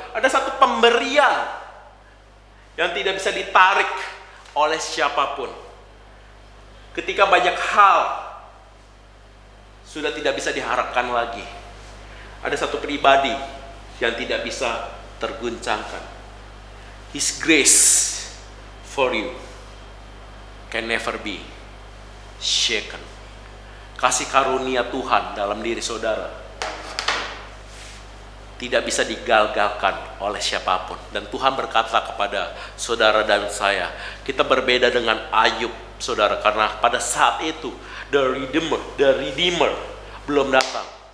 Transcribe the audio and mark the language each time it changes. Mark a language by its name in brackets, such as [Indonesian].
[Indonesian] Ada satu pemberian yang tidak bisa ditarik oleh siapapun. Ketika banyak hal sudah tidak bisa diharapkan lagi, ada satu pribadi yang tidak bisa terguncangkan. [English] His grace for you can never be shaken. [Indonesian] Kasih karunia Tuhan dalam diri saudara tidak bisa digagalkan oleh siapapun. Dan Tuhan berkata kepada saudara dan saya, kita berbeda dengan Ayub, saudara, karena pada saat itu [English] the Redeemer [Indonesian] belum datang.